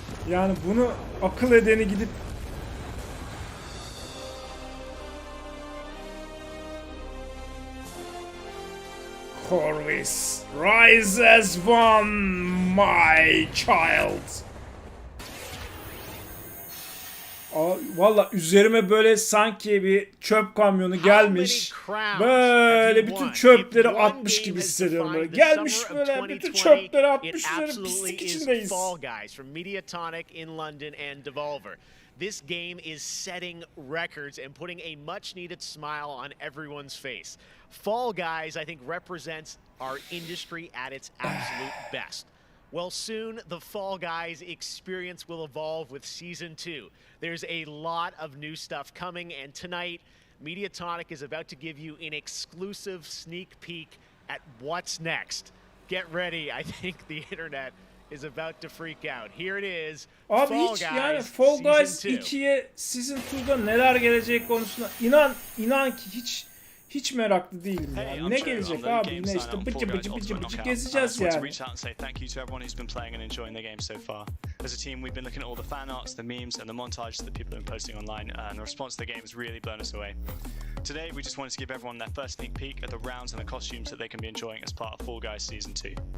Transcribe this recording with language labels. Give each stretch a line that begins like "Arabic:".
Turkish: Yani bunu akıl edeni gidip Corvus,
English: rise as one, my child.
Turkish: Valla üzerime böyle sanki bir çöp kamyonu gelmiş. Böyle bütün çöpleri atmış gibi hissediyorum. Böyle. Gelmiş böyle bütün çöpleri atmış. Üzerine pislik içindeyiz.
English: Fall Guys from Mediatonic in London and Devolver. This game is setting records and putting a much-needed smile on everyone's face. Fall Guys, I think, represents our industry at its absolute best. Well, soon the Fall Guys experience will evolve with Season 2. There's a lot of new stuff coming, and tonight, Mediatonic is about to give you an exclusive sneak peek at what's next. Get ready, I think the internet is about to freak out. Here it is.
Turkish: Abi
English: Fall
Turkish: hiç
English: Guys,
Turkish: yani Fall Guys
English: Season
Turkish: 2'ye Season 2'da neler geleceği konusunda inan ki hiç meraklı değilim ya. Ne gelecek abi? Yine işte bıcı gezeceğiz yani.
English: To reach out and say thank you to everyone who's been playing and enjoying the game so far. As a team, we've been looking at all the fan arts, the memes, and the montages that people have been posting online, and the response to the game has really blown us away. Today, we just wanted to give everyone their first sneak peek at the rounds and the costumes that they can be enjoying as part of Fall Guys Season 2.